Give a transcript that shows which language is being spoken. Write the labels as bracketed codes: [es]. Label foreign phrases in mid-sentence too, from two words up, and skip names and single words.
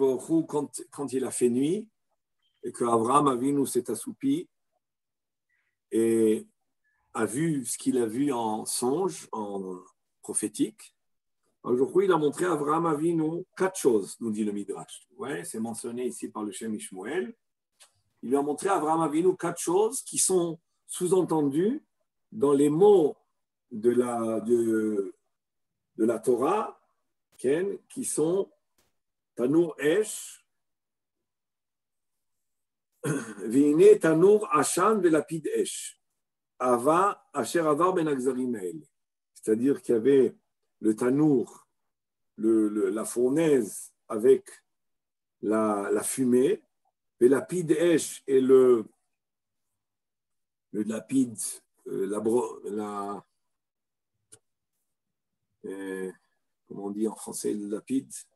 [he] ברוך הוא, [fr] quand il a fait nuit et que Avraham Avinu s'est assoupi et a vu ce qu'il a vu en songe, en prophétique, aujourd'hui il a montré à Avraham Avinu 4 choses, nous dit le Midrash. Ouais, c'est mentionné ici par le Shem Ishmuel. Il lui a montré à Avraham Avinu 4 choses qui sont sous-entendues dans les mots de la Torah, qui sont [he] תנור אש, והנה תנור עשן ולפיד אש, אבא אשר עבר בין הגזרים האלה. [fr] C'est-à-dire qu'il y avait le Tanour, la fournaise avec la fumée, [he] ולפיד אש [fr] et le lapide, comment on dit en français le lapide?